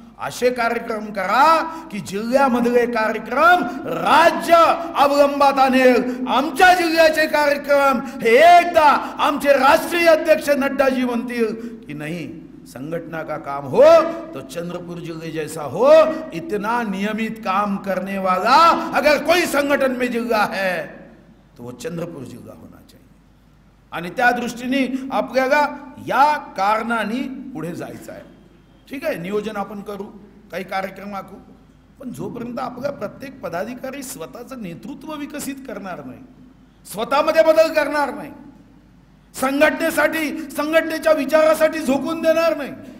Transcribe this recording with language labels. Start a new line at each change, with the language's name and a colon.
Marathi: असे कार्यक्रम करा की जिल्ह्यामधले कार्यक्रम राज्य अवलंबात आणेल. आमच्या जिल्ह्याचे कार्यक्रम हे एकदा आमचे राष्ट्रीय अध्यक्ष नड्डाजी म्हणतील की
Hindi: नहीं, संगठना का काम हो तो चंद्रपुर जिले जैसा हो. इतना नियमित काम करने वाला अगर कोई संगठन में जिला है तो वो चंद्रपुर जिला होना चाहिए.
Marathi: आणि त्या दृष्टीने आपल्याला या कारणाने पुढे जायचं आहे. ठीक आहे, नियोजन आपण करू, काही कार्यक्रम आखू, पण जोपर्यंत आपला प्रत्येक पदाधिकारी स्वतःचं नेतृत्व विकसित करणार नाही, स्वतःमध्ये बदल करणार नाही, संघटनेसाठी संघटनेच्या विचारासाठी झोकून देणार नाही.